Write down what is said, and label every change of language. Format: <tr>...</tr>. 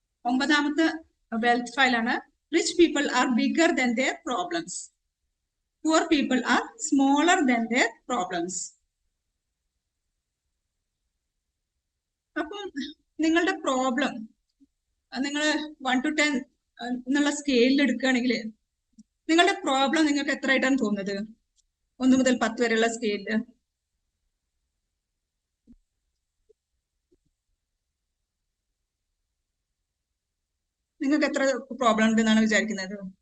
<ml>ഒമ്പതാമത്തെ wealth ഫയലാണ്</ml> <en>Rich people are bigger than their problems. Poor people are smaller than their problems.</en> <ml>അപ്പം നിങ്ങളുടെ problem നിങ്ങൾ 1 to 10 എന്നുള്ള സ്കെയിലിൽ എടുക്കുകയാണെങ്കിൽ നിങ്ങളുടെ പ്രോബ്ലം നിങ്ങൾക്ക് എത്ര ആയിട്ടാണ് തോന്നുന്നത്? 1 മുതൽ 10 വരെയുള്ള സ്കെയിലില് നിങ്ങൾക്ക് എത്ര പ്രോബ്ലം ഉണ്ടെന്നാണ് വിചാരിക്കുന്നത്?</ml>